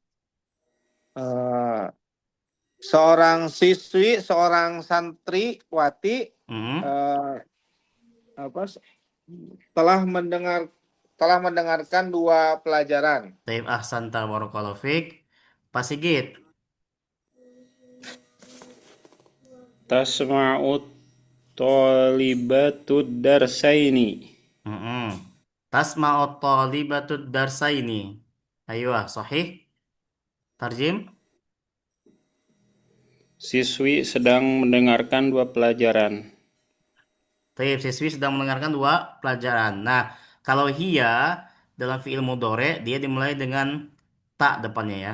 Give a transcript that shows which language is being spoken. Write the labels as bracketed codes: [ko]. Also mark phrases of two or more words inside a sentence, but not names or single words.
[id] Eh, seorang siswi, seorang santriwati Hmm. eh, apa telah mendengarkan dua pelajaran. [ar] طيب أحسنت بارك الله فيك. Pak Sigit. تسمع الطالبة الدرسين. Hmm. تسمع الطالبة الدرسين. Ayo, صحيح. ترجم. [id] Siswi sedang mendengarkan dua pelajaran. Taib, siswi sedang mendengarkan dua pelajaran. Nah, kalau hiya dalam [ar] فعل مضارع [id] dia dimulai dengan tak depannya ya.